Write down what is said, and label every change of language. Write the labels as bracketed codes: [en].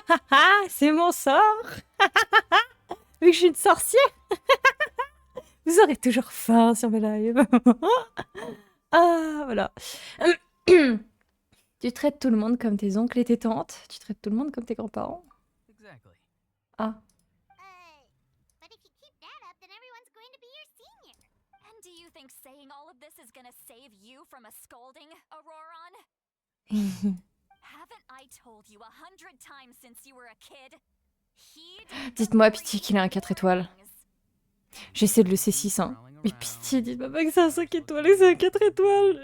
[fr] Ah, c'est mon sort. Vu que je suis une sorcière. Vous aurez toujours faim sur mes lives. Ah, voilà. Tu traites tout le monde comme tes oncles et tes tantes. Tu traites tout le monde comme tes grands-parents. [en] Exactly. Ah. But if you keep that up, then everyone's going to be your senior. And do you think saying all of this is gonna save you from a scolding, Auroron? Haven't I told you 100 times since you were a kid? [fr] Dites-moi pitié qu'il a un 4 étoiles. J'essaie de le C6, hein. Mais pitié, dites-moi pas que c'est un 5 étoiles et c'est un 4 étoiles.